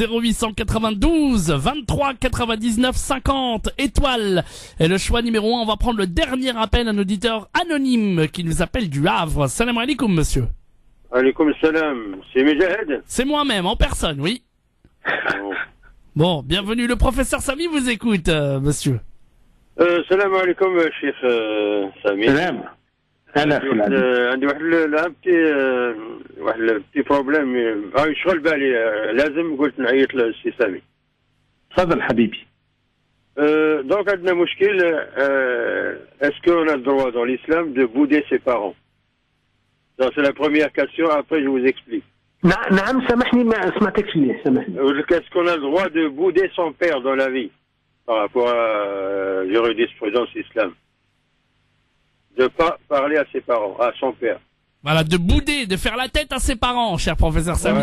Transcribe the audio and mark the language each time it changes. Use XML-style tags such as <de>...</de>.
<fr>0892 23 99 50 étoiles. Et le choix numéro 1, on va prendre le dernier appel, un auditeur anonyme qui nous appelle du Havre. Salam alaikum monsieur. Alaikum salam. C'est Mejahed. C'est moi-même en personne, oui. Bon, bienvenue. Le professeur Samy vous écoute, monsieur.</fr> <ar>السلام عليكم الشيخ سامي. سلام. أهلا أخي. عندي واحد البتي بروبليم يشغل بالي لازم قلت نعيط للسي سامي. تفضل حبيبي.</ar> <fr>Donc</fr> <ar>عندنا مشكل</ar> <fr>est-ce qu'on a le droit dans l'islam de bouder ses parents? Donc c'est la première question après je vous explique.</fr> <ar>نعم سامحني ما سمعتكش مليح سامحني.</ar> <fr>Est-ce qu'on a le droit de bouder son père dans la vie? Par rapport à jurisprudence islam, de pas parler à ses parents, à son père. Voilà, de bouder, de faire la tête à ses parents, cher professeur Samy.</fr>